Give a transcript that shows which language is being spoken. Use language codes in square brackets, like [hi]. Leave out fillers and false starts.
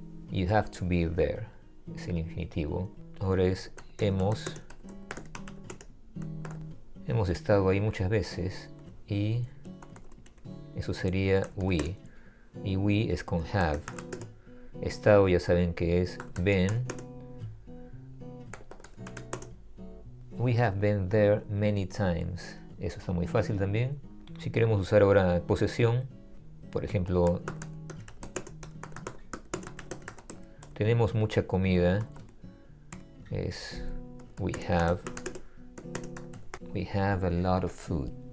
[en] You have to be there, [es] es el infinitivo. Ahora es hemos estado ahí muchas veces, y eso sería we. Y we es con have. Estado ya saben que es been. [en] We have been there many times. [es] Eso está muy fácil también. Si queremos usar ahora posesión, por ejemplo, tenemos mucha comida. [en] Es we have a lot of food.